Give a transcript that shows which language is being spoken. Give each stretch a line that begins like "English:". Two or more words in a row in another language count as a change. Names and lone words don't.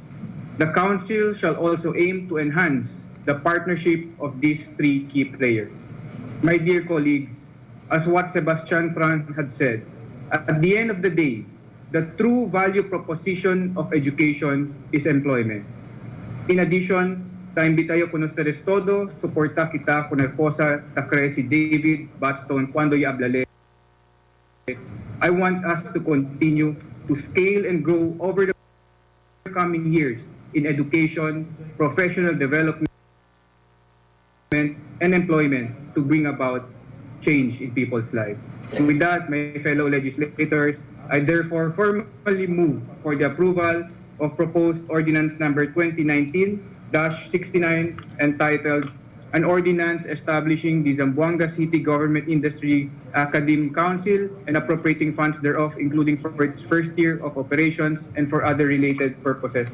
English: The Council shall also aim to enhance the partnership of these three key players. My dear colleagues, as what Sebastian Fran had said, at the end of the day, the true value proposition of education is employment. In addition,
Chavacano: ta imbitayo con ustedes todo, suporta kita con el cosa ta cree si David Batstone cuando y hablale.
English: I want us to continue to scale and grow over the coming years in education, professional development, and employment to bring about change in people's lives. With that, my fellow legislators, I therefore formally move for the approval of proposed ordinance number 2019-69 entitled An Ordinance Establishing the Zamboanga City Government Industry Academe Council and appropriating funds thereof, including for its first year of operations and for other related purposes.